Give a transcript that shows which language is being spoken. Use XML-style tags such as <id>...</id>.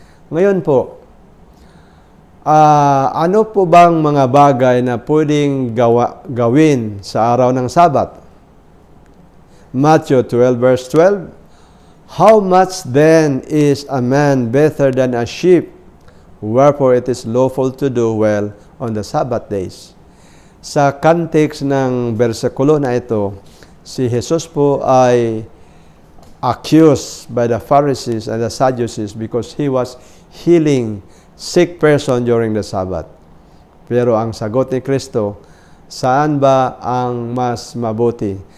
<tl>Ngayon po, ano po bang mga bagay na pwedeng gawin sa araw ng Sabat?</tl> <en>Matthew 12 verse 12, how much then is a man better than a sheep? Wherefore it is lawful to do well on the Sabbath days.</en> <tl>Sa context ng bersikulo na ito, si Jesus po ay</tl> <en>accused by the Pharisees and the Sadducees because He was healing sick person during the Sabbath.</en> <tl>Pero ang sagot ni Kristo, saan ba ang mas mabuti?</tl>